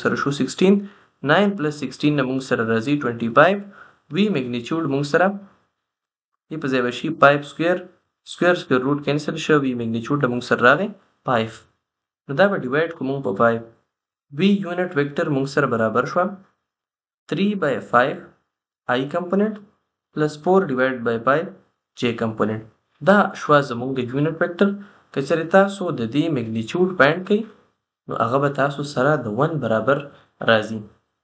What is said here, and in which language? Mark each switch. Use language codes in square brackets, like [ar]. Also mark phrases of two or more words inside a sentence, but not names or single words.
[ps] سره شو 16 9 plus 16 نه موږ سره راځي 25 وی میګنیچیوډ موږ سره دې په ځای به شي 5 [en] square square square root cancel [ps] شو وی میګنیچیوډ موږ سره راغی 5 نو دا به ډیوایډ کوو موږ په 5 وی [en] unit vector [ps] موږ سره برابر شو 3/5 i کمپوننت plus 4 [en] divided by [ps] 5 j کمپوننت دا شو زموږ د [en] unit vector [ps] که چېرې تاسو د دې میګنیچیوډ فایند کړئ نو هغه به تاسو سره د 1 برابر راځي